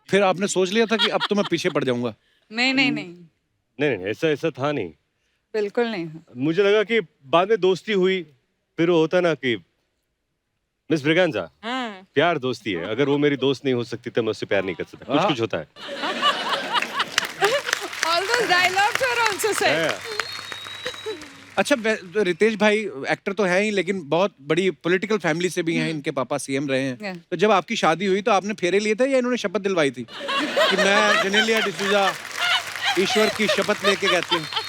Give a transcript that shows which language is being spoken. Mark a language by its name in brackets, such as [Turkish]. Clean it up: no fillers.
[Hindi] फिर आपने सोच लिया था कि अब तो मैं पीछे पड़ जाऊंगा? नहीं, ऐसा था नहीं, बिल्कुल नहीं। मुझे लगा कि बाद में दोस्ती हुई, फिर वो होता ना कि मिस ब्रिगेंजा, प्यार दोस्ती है, अगर वो मेरी दोस्त नहीं हो सकती तो मैं उससे प्यार नहीं कर सकता, कुछ होता है। [English] All those dialogues were also said. [Hindi] अच्छा, रितेश भाई एक्टर तो है ही लेकिन बहुत बड़ी पॉलिटिकल फैमिली से भी हैं, इनके पापा सीएम रहे हैं। तो जब आपकी शादी हुई तो आपने फेरे लिए थे या इन्होंने शपथ दिलवाई थी कि मैं जनेलिया डिसूजा ईश्वर की शपथ लेके कहती हूँ?